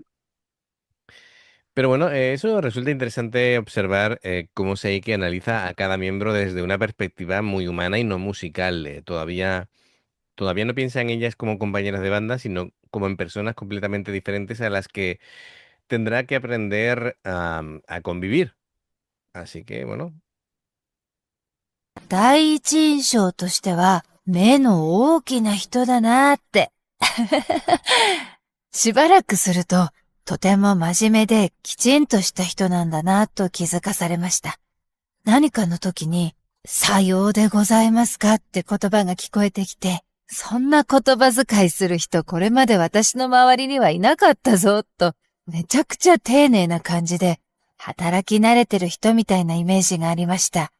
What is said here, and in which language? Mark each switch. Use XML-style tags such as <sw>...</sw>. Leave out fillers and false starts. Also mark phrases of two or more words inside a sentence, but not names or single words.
<es>Pero bueno, eso resulta interesante observar cómo Seiki analiza a cada miembro desde una perspectiva muy humana y no musical. Todavía no piensa en ellas como compañeras de banda, sino como en personas completamente diferentes a las que tendrá que aprender a convivir. Así que bueno,</es> <ja>第一印象としては、目の大きな人だなーって。しばらくすると、とても真面目できちんとした人なんだなと気づかされました。何かの時に、さようでございますかって言葉が聞こえてきて、そんな言葉遣いする人これまで私の周りにはいなかったぞ、と、めちゃくちゃ丁寧な感じで、働き慣れてる人みたいなイメージがありました。</ja>